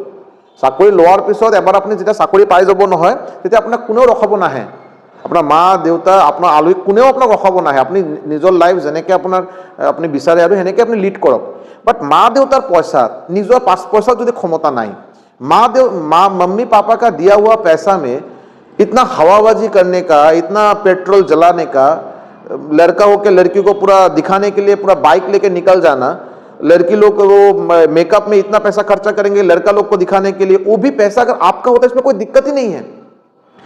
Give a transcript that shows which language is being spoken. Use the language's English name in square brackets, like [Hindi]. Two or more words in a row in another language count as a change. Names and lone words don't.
[Assamese] চাকৰি লোৱাৰ পিছত এবাৰ আপুনি যেতিয়া চাকৰি পাই যাব নহয়, তেতিয়া আপোনাক কোনেও ৰখাব নাহে, আপোনাৰ মা দেউতা, আপোনাৰ আলহী, কোনেও আপোনাক ৰখাব নাহে। আপুনি নিজৰ লাইফ যেনেকৈ আপুনি বিচাৰে আৰু সেনেকৈ আপুনি লিড কৰক। বাট মা দেউতাৰ পইচাত, নিজৰ 5 পইচাত যদি ক্ষমতা নাই, [Hindi] मम्मी पापा का दिया हुआ पैसा में इतना हवाबाजी करने का, इतना पेट्रोल जलाने का, लड़का होकर लड़की को पूरा दिखाने के लिए पूरा बाइक लेके निकल जाना, लड़की लोग वो मेकअप में इतना पैसा खर्चा करेंगे लड़का लोग को दिखाने के लिए, वो भी पैसा अगर आपका होता है इसमें कोई दिक्कत ही नहीं है।